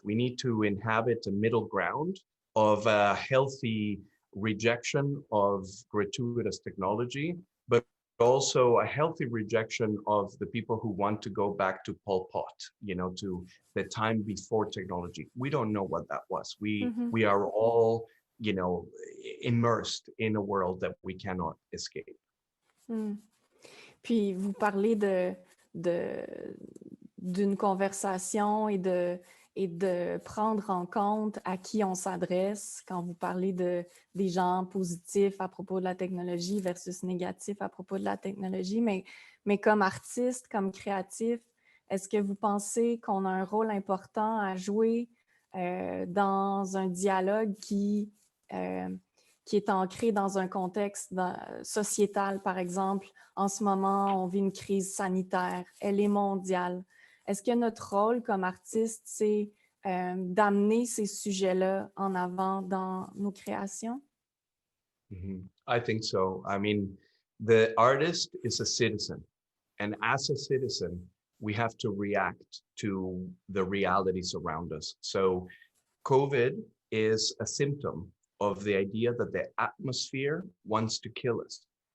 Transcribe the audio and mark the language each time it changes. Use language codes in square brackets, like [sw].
[en] We need to inhabit a middle ground of a healthy rejection of gratuitous technology, but also a healthy rejection of the people who want to go back to Pol Pot, you know, to the time before technology. We don't know what that was. We are all, you know, immersed in a world that we cannot escape. Mm. [fr] Puis vous parlez d'une conversation et de prendre en compte à qui on s'adresse quand vous parlez des gens positifs à propos de la technologie versus négatifs à propos de la technologie. Mais comme artiste, comme créatif, est-ce que vous pensez qu'on a un rôle important à jouer dans un dialogue qui est ancré dans un contexte sociétal, par exemple? En ce moment, on vit une crise sanitaire, elle est mondiale. Est-ce que notre rôle comme artiste, c'est d'amener ces sujets-là en avant dans nos créations? [en] I think so. I mean, the artist is a citizen, and as a citizen, we have to react to the realities around us. So COVID is a symptom of the idea that the atmosphere wants to kill us.